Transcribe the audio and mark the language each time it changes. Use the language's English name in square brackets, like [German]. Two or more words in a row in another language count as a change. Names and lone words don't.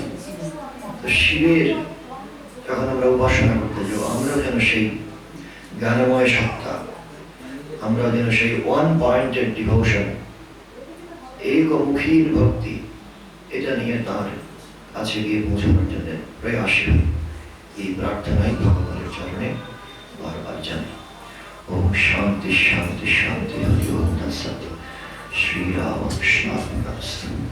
[Bangla] তো শিবের যখন আমরা উপাসনা করতে যাবো, আমরা যেন সেই জ্ঞানময় সত্তা, আমরা যেন সেই [English] one pointed devotion, [Bangla] একমুখীর ভক্তি, এটা নিয়ে তার কাছে গিয়ে পৌঁছানোর জন্য প্রয়াসী। এই প্রার্থনাই ভগবানের চরণে বার জানে। [Sanskrit] ओम शांति शांति शांति हरि ओम तत्सत। श्री राम कृष्णार्पणमस्तु।